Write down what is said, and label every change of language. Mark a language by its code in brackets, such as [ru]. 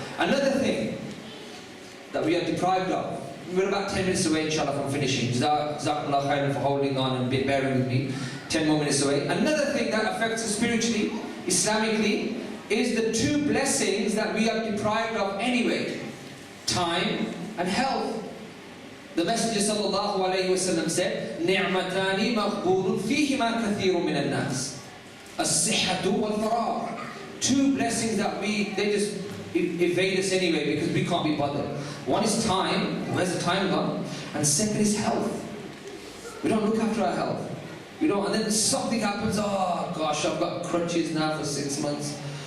[en] Another thing that we are deprived of, we're about 10 minutes away inshallah from finishing. Jazakumullah khairan for holding on and bearing with me. 10 more minutes away. Another thing that affects us spiritually, Islamically, is the two blessings that we are deprived of anyway. Time and health. The Messenger sallallahu alayhi wa sallam said, [ar] نِعْمَتَانِ مَغْبُورٌ فِيهِمَا كَثِيرٌ مِنَ النَّاسِ الصِّحَّةُ وَالْفَرَاغُ. [en] Two blessings that they just evade us anyway because we can't be bothered. One is time, where's the time gone? And second is health. We don't look after our health. We don't, and then something happens, oh gosh, I've got crutches now for 6 months.